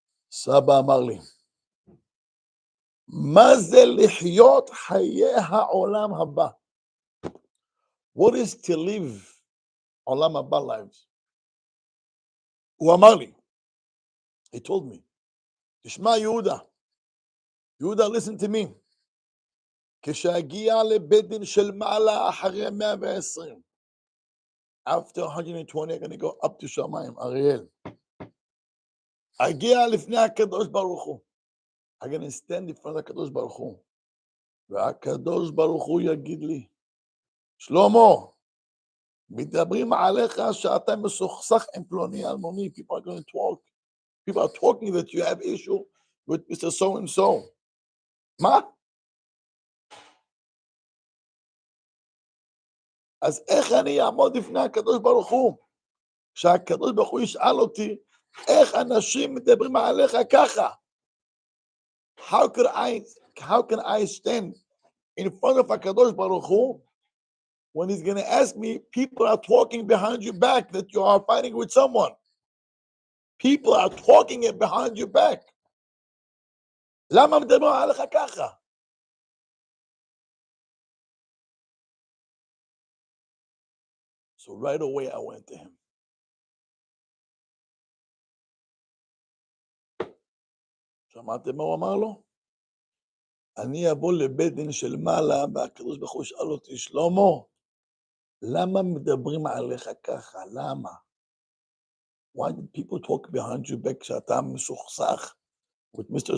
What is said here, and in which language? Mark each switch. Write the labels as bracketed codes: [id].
[he] סבא אמר לי, מה זה לחיות חיי העולם הבא? [en] What is to live עולם הבא lives? [he] הוא אמר לי, [en] he told me, [he] תשמע יהודה, [en] listen to me, [he] כשהגיע לבית דין של מעלה אחרי 120, [en] after 120 I'm going to go up to [he] שמיים, [en] אריאל, [he] הגיע לפני הקדוש ברוך הוא, [en] I'm going to stand in front of הקדוש ברוך הוא, [he] והקדוש ברוך הוא יגיד לי, שלמה, מדברים עליך שאתה מסוכסך עם פלוני אלמוני, [en] people are going to talk, people are talking that you have issue with Mr. So and so. [he] מה? אז איך אני אעמוד לפני הקדוש ברוך הוא? שהקדוש ברוך הוא ישאל אותי, איך אנשים מדברים עליך ככה? [en] How can I stand in front of הקדוש ברוך הוא when he's going to ask me, people are talking behind your back that you are fighting with someone. People are talking it behind your back. [he] למה מדברים עליך ככה? [en] So right away I went to him. [he] שמעתם מה הוא אמר לו? אני אבוא לבית דין של מעלה, והקדוש ברוך הוא ישאל אותי, שלמה, למה מדברים עליך ככה? למה? [en] Why did people talk behind your back [he] שאתה מסוכסך [en] with Mr.